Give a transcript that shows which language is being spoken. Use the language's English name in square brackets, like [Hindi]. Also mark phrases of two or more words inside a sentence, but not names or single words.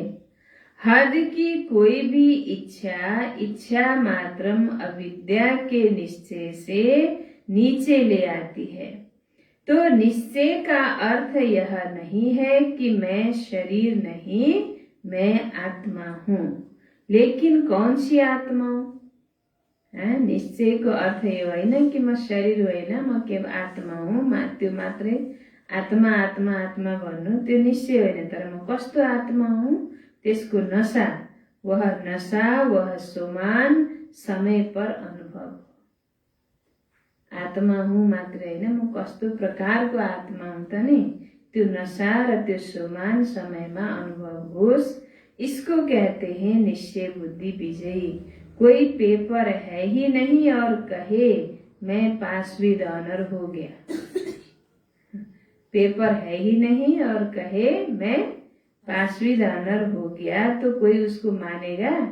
[Hindi] हद की कोई भी इच्छा मात्रम अविद्या के निश्चय से नीचे ले आती है। तो निश्चय का अर्थ यह नहीं है कि मैं शरीर नहीं, मैं आत्मा हूँ। लेकिन कौन सी आत्मा हूँ? [Nepali] निश्चय को अर्थ यो होइन कि म शरीर होइन, म केवल आत्मा हुँ, त्यो मात्रै आत्मा आत्मा आत्मा भन्नु त्यो निश्चय होइन। तर म कस्तो आत्मा हुँ त्यसको नशा, [Hindi] वह सोमान समय पर अनुभव। आत्मा हूँ [Nepali] मात्र होइन, म कस्तो प्रकारको आत्मा हूँ त नि, त्यो नशा र त्यो सोमान समयमा अनुभव होस्, [Hindi] इसको कहते हैं निश्चय बुद्धि विजयी। कोई पेपर है ही नहीं और कहे मैं [English] pass with honour [Hindi] हो गया। पेपर है ही नहीं और कहे मैं [English] pass with honour [Hindi] हो गया तो कोई उसको मानेगा?